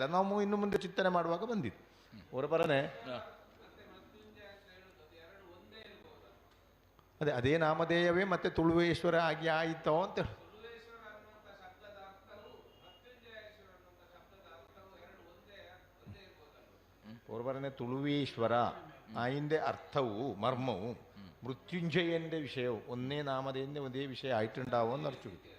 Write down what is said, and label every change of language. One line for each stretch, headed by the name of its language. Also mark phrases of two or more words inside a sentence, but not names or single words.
Kannada: ನಾವು ಇನ್ನು ಮುಂದೆ ಚಿಂತನೆ ಮಾಡುವಾಗ ಬಂದಿತ್ತು ಹೊರಬರನೆ ಅದೇ ನಾಮಧೇಯವೇ ಮತ್ತೆ ತುಳುವೇಶ್ವರ ಆಗಿ ಆಯಿತೋ ಅಂತ ಹೊರಬರನೆ.
Malayalam: ತುಳುವೇಶ್ವರ അതിൻ്റെ അർത്ഥവും മർമ്മവും മൃത്യുഞ്ജയൻ്റെ വിഷയവും ഒന്നേ നാമതേൻ്റെ ഒരേ വിഷയം ആയിട്ടുണ്ടാവും എന്ന് അർത്ഥം.